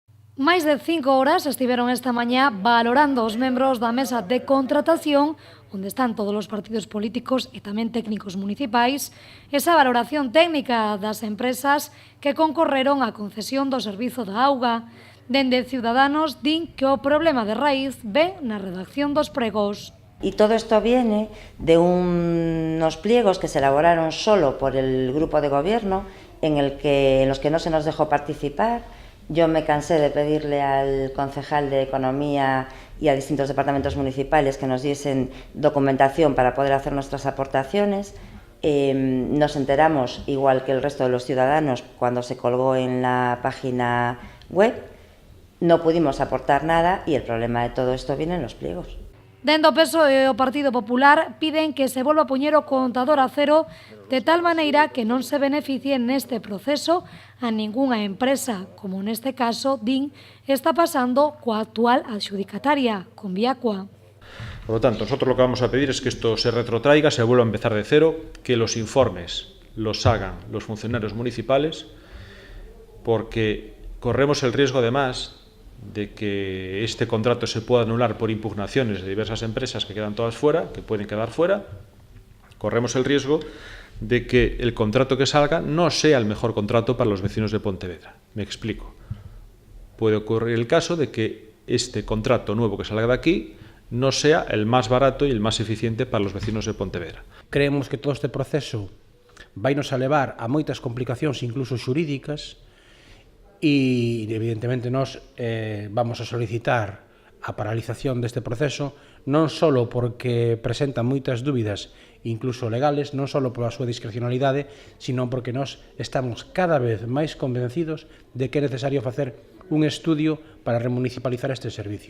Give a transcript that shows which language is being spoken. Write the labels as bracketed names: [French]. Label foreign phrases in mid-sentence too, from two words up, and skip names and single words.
[Galician] Máis de 5 horas estiveron esta mañá valorando os membros da mesa de contratación, onde están todos os partidos políticos e tamén técnicos municipais, esa valoración técnica das empresas que concorreron á concesión do servizo da auga. Dende Ciudadanos din que o problema de raíz ve na redacción dos pregos. [Spanish] Y todo esto viene de unos pliegos que se elaboraron solo por el grupo de gobierno, en los que no se nos dejó participar. Yo me cansé de pedirle al concejal de Economía y a distintos departamentos municipales que nos diesen documentación para poder hacer nuestras aportaciones. Nos enteramos, igual que el resto de los ciudadanos, cuando se colgó en la página web. No pudimos aportar nada y el problema de todo esto viene en los pliegos. Dende o PSOE e o Partido Popular piden que se volva a poñer o contador a cero de tal maneira que non se beneficie neste proceso a ningunha empresa, como neste caso, din, está pasando coa actual adxudicataria, con Viacua. Por lo tanto, nosotros lo que vamos a pedir es que esto se retrotraiga, se vuelva a empezar de cero, que los informes los hagan los funcionarios municipales, porque corremos el riesgo, además, de que este contrato se pueda anular por impugnaciones de diversas empresas que quedan todas fuera, que pueden quedar fuera. Corremos el riesgo de que el contrato que salga no sea el mejor contrato para los vecinos de Pontevedra. Me explico. Puede ocurrir el caso de que este contrato nuevo que salga de aquí no sea el más barato y el más eficiente para los vecinos de Pontevedra. [Galician] Creemos que todo este proceso vai nos a levar a moitas complicacións, incluso xurídicas, e evidentemente nós vamos a solicitar a paralización deste proceso non só porque presenta moitas dúbidas incluso legales, non só pola súa discrecionalidade, sino porque nós estamos cada vez máis convencidos de que é necesario facer un estudio para remunicipalizar este servicio.